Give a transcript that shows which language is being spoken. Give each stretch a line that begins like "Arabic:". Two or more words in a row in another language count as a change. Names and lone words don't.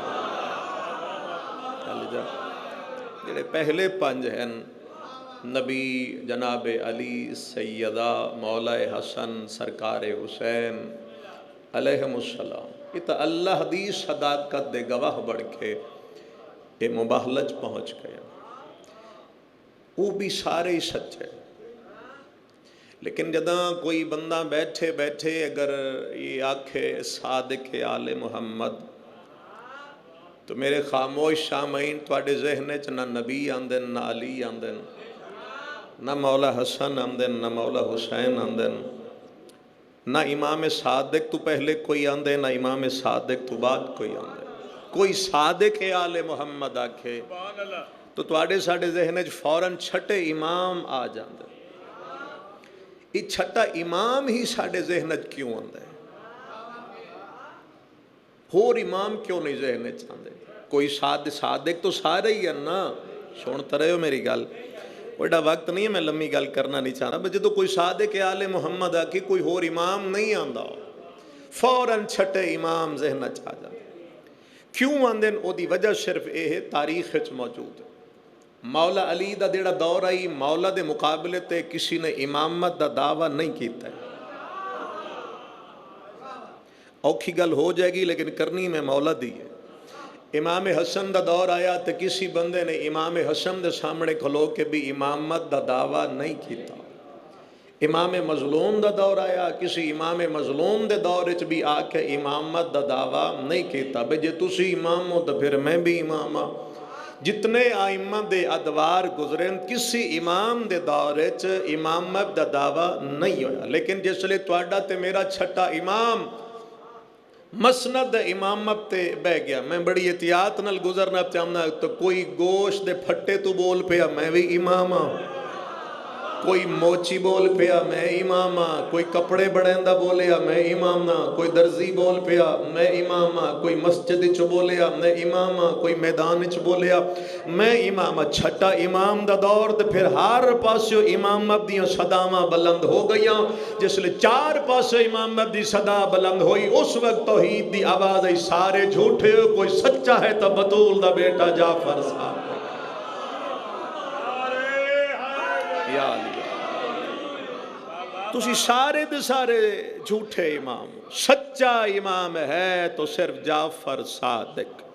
Punjabi: جڑے پہلے 5 ہیں، نبی جناب علی، سیدہ مولا حسن، سرکار حسین علیہم السلام، یہ تو اللہ دی صداقت دے گواہ بڑھ کے یہ مباہلج پہنچ گیا.
Urdu: وہ بھی سارے ہی سچے.
Punjabi: لیکن جداں کوئی بندہ بیٹھے بیٹھے اگر یہ آکھے صادق آل محمد، تو میرے خاموش سامعین تواڈے ذہن چ نہ نبی آندن، نہ علی آندن، نہ مولا حسن آندن، نہ مولا حسین آندن، نہ امام صادق تو پہلے کوئی آندے، نہ امام صادق تو بعد کوئی آندے. کوئی صادق آل محمد آکھے تو تواڈے ساڈے ذہن چ فوراً چھٹے امام آ جاندے. یہ چھٹا امام ہی ساڈے ذہن چ کیوں آندا ہے؟ ہور امام کیوں نہیں ذہن چ آندے؟
Urdu: کوئی صادق تو سارے ہی ہیں نا. سنتے رہے ہو میری گل؟
Punjabi: بڑا وقت نہیں ہے، میں لمبی گل کرنا نہیں چاہ رہا. جدوں کوئی صادق آل محمد آ کے کوئی ہور امام نہیں آندا، فوراً چھٹے امام ذہن چ آ جاندے. کیوں آندے؟ او دی وجہ صرف یہ تاریخ وچ موجود ہے. مولا علی دا جڑا دور آئی، مولا دے مقابلے تے کسی نے امامت دا دعویٰ نہیں کیتا ہے. اوکھی گل ہو جائے گی لیکن کرنی میں مولا دی ہے. امام حسن دا دور آیا تے کسی بندے نے امام حسن دے سامنے کھلو کے بھی امامت دا دعویٰ نہیں کیتا. امام مظلوم دا دور آیا، کسی امام مظلوم دے دور وچ بھی آ کے امامت دا دعویٰ نہیں کیتا. بھئی جے تسی امام ہو تو پھر میں بھی امام ہاں. جتنے آئمہ دے ادوار گزرن، کسی امام دے دور وچ امامت دا دعویٰ نہیں ہویا. لیکن جس لئے تواڈا تے میرا چھٹا امام مسند امامت تے بہ گیا، میں بڑی احتیاط نال گزرنا چاہنا. تو کوئی گوشت دے پھٹے تو بول پیا میں بھی امام ہاں، کوئی موچی بول پیا میں امام ہاں، کوئی کپڑے بڑیندا بولیا میں امام ہاں، کوئی درزی بول پیا میں امام ہاں، کوئی مسجد چ بولیا میں امام ہاں، کوئی میدان چ بولیا میں امام ہاں. چھٹا امام دا دور تے پھر ہر پاسے امامت دیاں صداواں بلند ہو گئیاں. جس لئے 4 پاسے امامت دی صدا بلند ہوئی، اس وقت توحید دی آواز آئی سارے جھوٹے ہو، کوئی سچا ہے تو بطول دا بیٹا جعفر صاحب. یا علی، تسی سارے دے سارے جھوٹے امام، سچا امام ہے تو صرف جعفر صادق.